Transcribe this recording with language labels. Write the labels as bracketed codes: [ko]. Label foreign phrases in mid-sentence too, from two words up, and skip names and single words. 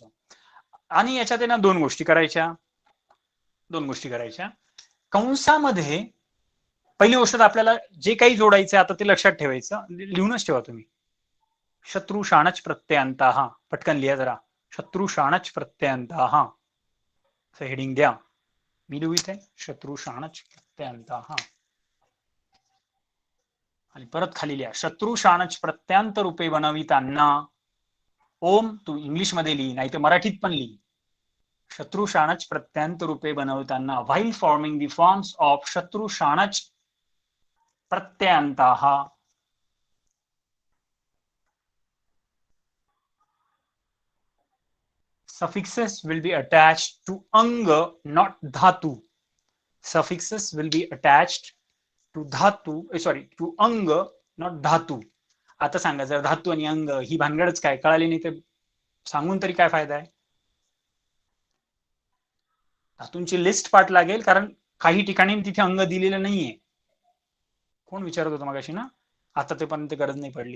[mr] आणि याच्यात ना 2 गोष्टी करायच्या. कंसामध्ये पहिली गोष्ट आपल्याला जे काही जोडायचं आता ते लक्षात ठेवायचं, लिहूनच ठेवा तुम्ही. [sa] शत्रू शाणच प्रत्ययांताः. [mr] पटकन लिहा जरा. [sa] शत्रू शाणच प्रत्ययांताः [mr] असं हेडिंग द्या. मी लिहित आहे [sa] शत्रू शाणच प्रत्ययांताः. [mr] आणि परत खाली लिहा [sa] शत्रू शाणच प्रत्यांत [mr] रूपे बनविताना. ओम तू इंग्लिश मध्ये लिही, नाही तर मराठीत पण लिही. [sa] शत्रू शाणच प्रत्यांत [mr] रूपे बनवताना, [en] while forming the forms of [sa] शत्रू शाणच प्रत्ययांताः, [en] suffixes will be attached to anga, not dhatu. Suffixes will be attached to dhatu, to anga, not dhatu. [mr] आता सांगा, जर धातू आणि अंग ही भानगडच काय कळाली नाही तर सांगून तरी काय फायदा आहे? धातूंची लिस्ट पाठ लागेल, कारण काही ठिकाणी तिथे अंग दिलेलं नाहीये. कोण विचारत होतं मगाशी ना, आता ते पर्यंत गरज नाही पडली.